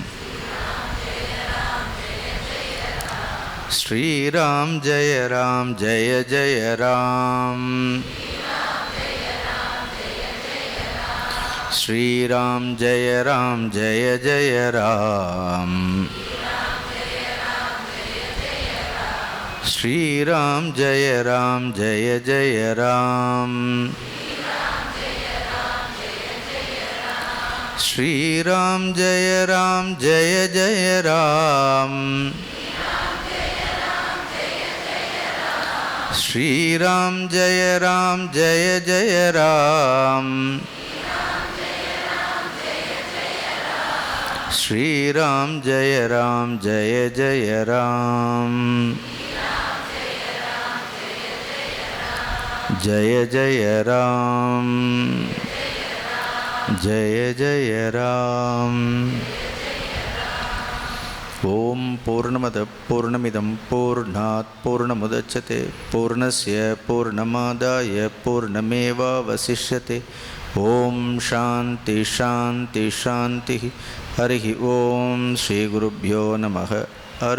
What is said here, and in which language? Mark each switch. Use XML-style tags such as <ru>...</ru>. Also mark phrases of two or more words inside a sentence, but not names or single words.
<sa>श्रीराम् जय राम् जय जय राम्, श्रीराम् जय राम् जय जय राम्, श्रीराम् जय राम् जय जय राम्, श्रीराम जय जय राम, श्रीराम जय जय राम, श्रीराम जय जय राम, जय जय राम, जय जय राम। ओम पूर्णमदः पूर्णमिदं पूर्णात् पूर्णमुदच्यते पूर्णस्य पूर्णमादाय पूर्णमेवावशिष्यते। ओम शांति शांति शांति। हरि ओम। श्री गुरुभ्यो नमः।</sa>